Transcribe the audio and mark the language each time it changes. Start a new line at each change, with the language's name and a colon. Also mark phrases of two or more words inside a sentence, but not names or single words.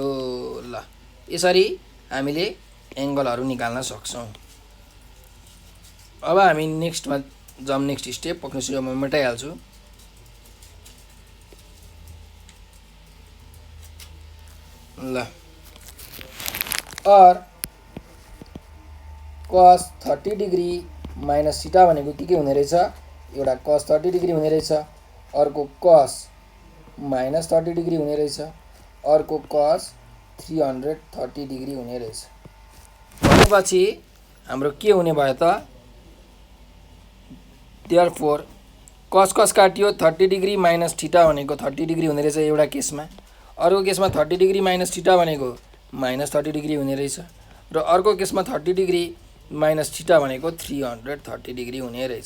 Nepali: ल यसरी हामीले एङ्गलहरू निकाल्न सक्छौँ। अब हामी नेक्स्टमा जाउँ।
English: next step
Nepali: पक्नुछु, म मेटाइहाल्छु। ल और
English: cos 30 degree minus theta
Nepali: भनेको के हुने रहेछ, एउटा
English: cos 30 degree
Nepali: हुने रहेछ, अर्को
English: cos minus 30 degree
Nepali: हुने रहेछ, अर्को
English: cos 330 degree
Nepali: हुने रहेछ। भनेपछि हाम्रो के हुने भयो त,
English: therefore cos cos
Nepali: काटियो,
English: 30 degree minus theta
Nepali: भनेको
English: 30 degree
Nepali: हुने रहेछ एउटा केसमा, अर्को केसमा
English: 30 degree minus theta
Nepali: भनेको
English: minus 30 degree
Nepali: हुने रहेछ, र अर्को केसमा
English: 30 degree minus theta
Nepali: भनेको
English: 330 degree
Nepali: हुने रहेछ।